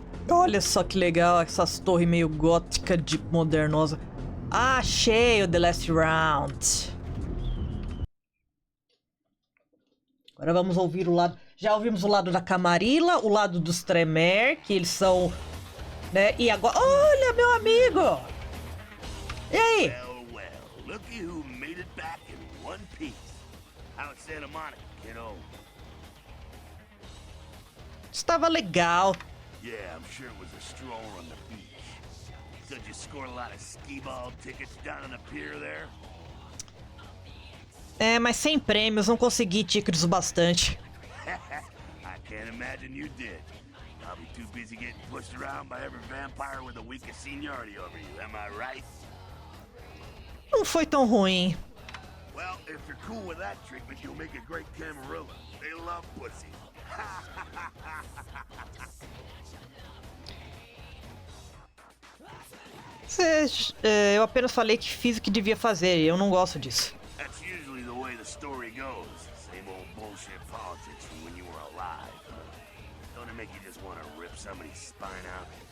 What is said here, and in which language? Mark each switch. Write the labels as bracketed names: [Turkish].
[Portuguese] Olha só que legal essas torres meio gótica de modernosa. Achei o The Last Round. Agora vamos ouvir o lado... Já ouvimos o lado da Camarilla, o lado dos Tremere, que eles são... né? E agora... Olha, meu amigo! E aí? [English] Well, looky who made it back in one piece. How it's Santa Monica, kiddo? [Portuguese] Estava legal. [English] Yeah, I'm sure it was a stroll on the beach. So did you score a lot of skee-ball tickets down on the pier there? [Portuguese] Mas sem prêmios, não consegui tickets o bastante. [English] I can't imagine you did. Probably too busy getting pushed around by every vampire with the weakest seniority over you, am I right? [Portuguese] Não foi tão ruim. [English] Well, if you're cool with that treatment, you'll make a great Camarilla. They love pussy. [Portuguese] Eu apenas falei que fiz o que devia fazer e eu não gosto disso. [English] That's usually the way the story goes. Same old bullshit politics from when you were alive. Don't it make you just want to rip somebody's spine out?